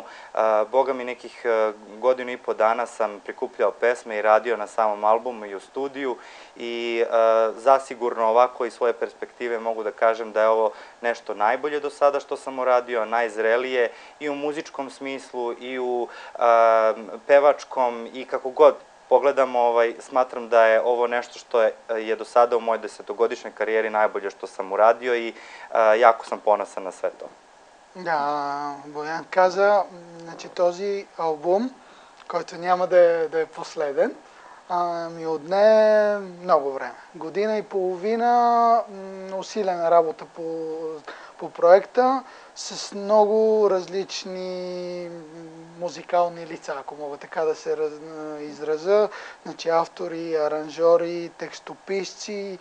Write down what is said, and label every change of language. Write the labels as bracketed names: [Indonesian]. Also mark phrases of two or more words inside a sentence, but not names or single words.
[Serbian] Boga mi nekih godinu i po dana sam prikupljao pesme i radio na samom albumu i u studiju i zasigurno ovako iz svoje perspektive mogu da kažem da je ovo nešto najbolje do sada što sam uradio, najzrelije i u muzičkom smislu i u pevačkom i kako god pogledamo, smatram da je ovo nešto što je do sada u mojoj 10-godišnjoj karijeri najbolje što sam uradio i jako съм ponosan на sve to. [Bulgarian] Да, Боян каза, значи този албум, който няма да е последен, ми отне много време. Година и половина усилена работа по проекта с много различни музикални лица, ако мога така да се изразя, значи автори, аранжори, текстописци